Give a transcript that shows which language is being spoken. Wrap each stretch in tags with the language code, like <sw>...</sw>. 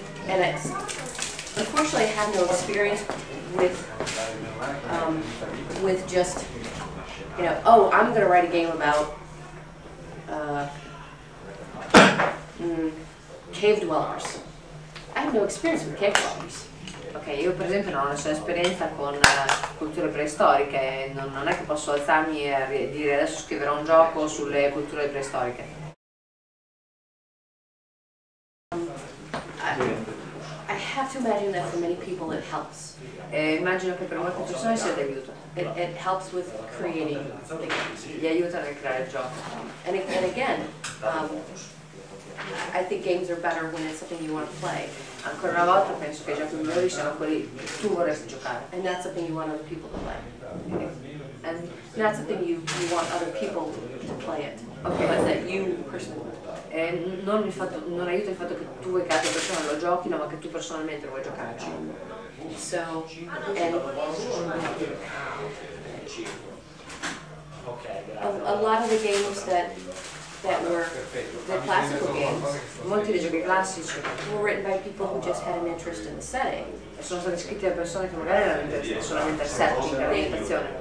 <en>And it's, unfortunately I have no experience with just, you know, oh, I'm going to write a game about cave dwellers. I have no experience with cave dwellers.</en> <it>Ok, io per esempio non ho nessuna esperienza con culture preistoriche, non è che posso alzarmi e dire adesso scriverò un gioco sulle culture preistoriche.</it> <en>I have to imagine that for many people it helps.</en> <it>Immagino che per molte persone sia d'aiuto,</it> <en>It helps with creating the games.</en> <it>gli aiuta nel creare il gioco.</it> <en>And again, I think games are better when it's something you want to play.</en> <it>Ancora una volta penso che i giochi migliori siano quelli che tu vorresti giocare.</it> <en>And not something you want other people to play. And Not something you want other people to play it. Okay. But that you personally want to play.</en> <it>non aiuta il fatto che tu vuoi che altre persone lo giochino, ma che tu personalmente lo vuoi giocare.</it> <en>So, and a lot of the games that were the classical games,</en> <it>molti dei giochi classici</it> <en>were written by people who just had an interest in the setting.</en> <it>sono stati scritti da persone che magari erano interessate solamente al setting, all'ambientazione.</it>